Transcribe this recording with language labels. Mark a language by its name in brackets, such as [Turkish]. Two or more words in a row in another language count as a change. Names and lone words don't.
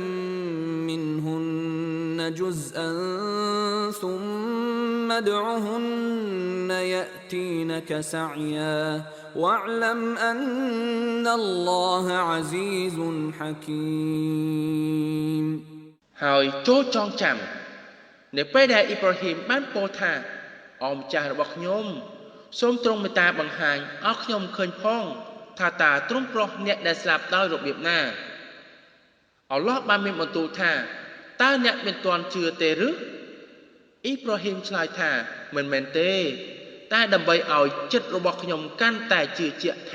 [Arabic] منهن جزءا ثم ادعهن يأتينك سعيا واعلم أن الله عزيز حكيم [Khmer] ហើយចូលចងចាំនៅពេលដែលអ៊ីប្រាហ៊ីមបានពោលថាអម្ចាស់របស់ខ្ញុំសូមទ្រង់មេត្តាបង្ហាញឲ្យខ្ញុំឃើញផងថាតើទ្រង់ប្រោះអ្នកដែលស្លាប់ដោយរបៀបណាអល់ឡោះ បានមានបន្ទូលថាតើអ្នកមិនទាន់ជឿទេឬអ៊ីប្រាហ៊ីមឆ្លើយថាមិនមែនទេតែដើម្បីឲ្យចិត្តរបស់ខ្ញុំកាន់តែជឿជាក់ថែ